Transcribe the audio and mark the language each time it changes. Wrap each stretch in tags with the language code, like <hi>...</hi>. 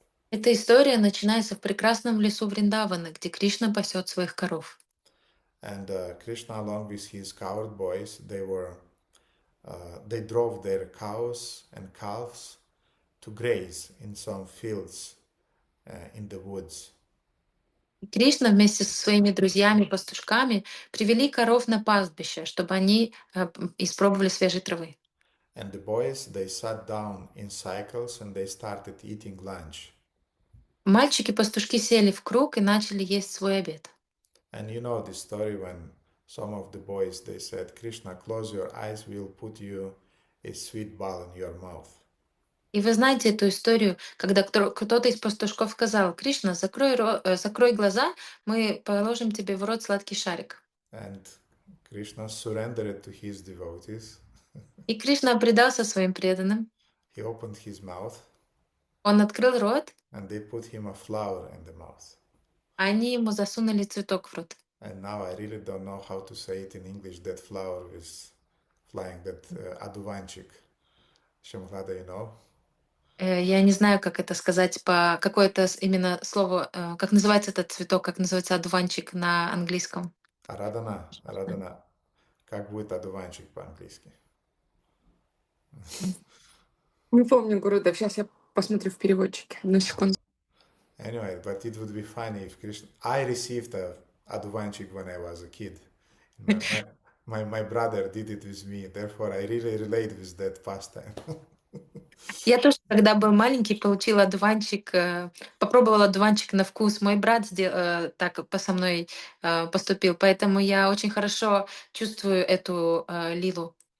<ru>Эта история начинается в прекрасном лесу Вриндавана, где Кришна пасет своих коров.</ru> <en>And Krishna, along with his cowherd boys, they drove their cows and calves to graze in some fields in the woods.</en> <ru>И Кришна вместе со своими друзьями-пастушками привели коров на пастбище, чтобы они испробовали свежей травы.</ru> <en>And the boys, they sat down in cycles and they started eating lunch.</en> <ru>Мальчики-пастушки сели в круг и начали есть свой обед.</ru> <en>And you know the story when some of the boys, they said, Krishna, close your eyes, we'll put you a sweet ball in your mouth.</en> <ru>И вы знаете эту историю, когда кто-то из пастушков сказал: Кришна, закрой глаза, мы положим тебе в рот сладкий шарик.</ru> <en>And Krishna surrendered to his devotees.</en> <ru>И Кришна предался своим преданным.</ru> <en>He opened his mouth</en> <ru>Он открыл рот,</ru> <en>and they put him a flower in the mouth.</en> <ru>а они ему засунули цветок в рот.</ru> <en>And now I really don't know how to say it in English, that flower is flying, that aduvanchik. Shamhlada, you know?</en> <ru>Я не знаю, как это сказать по какое-то именно слово, как называется этот цветок, как называется одуванчик на английском. Арадана. Как будет одуванчик по-английски? Не помню, Гуру, да, сейчас я посмотрю в переводчике. Одну секунду.</ru> <en>Anyway, but it would be funny if Krishna... I received a aduvanchik when I was a kid. My brother did it with me, therefore I really relate with that pastime.</en> <ru>Я тоже, когда был маленький, получила одуванчик, попробовала одуванчик на вкус. Мой брат так со мной поступил, поэтому я очень хорошо чувствую эту лилу.</ru>